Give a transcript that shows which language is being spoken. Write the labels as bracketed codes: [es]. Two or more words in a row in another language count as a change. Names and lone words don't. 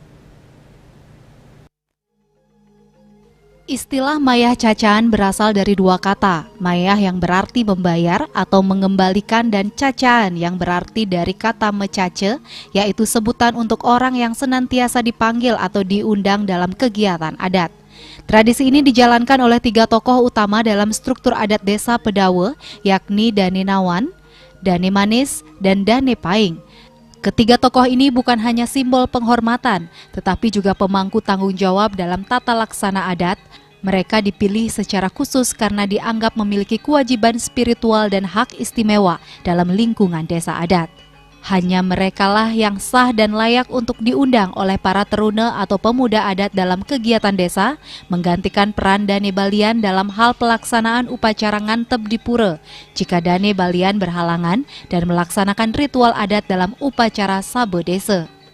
[id] Istilah Mayah Cacaan berasal dari 2 kata, Mayah yang berarti membayar atau mengembalikan dan Cacaan yang berarti dari kata mecace, yaitu sebutan untuk orang yang senantiasa dipanggil atau diundang dalam kegiatan adat. Tradisi ini dijalankan oleh 3 tokoh utama dalam struktur adat Desa Pedawa, yakni Dane Nawan, Dane Manis, dan Dane Paing. Ketiga tokoh ini bukan hanya simbol penghormatan, tetapi juga pemangku tanggung jawab dalam tata laksana adat. Mereka dipilih secara khusus karena dianggap memiliki kewajiban spiritual dan hak istimewa dalam lingkungan desa adat. Hanya merekalah yang sah dan layak untuk diundang oleh para teruna atau pemuda adat dalam kegiatan desa, menggantikan peran Dane Balian dalam hal pelaksanaan upacara ngantep di pura, jika Dane Balian berhalangan dan melaksanakan ritual adat dalam upacara sabe desa.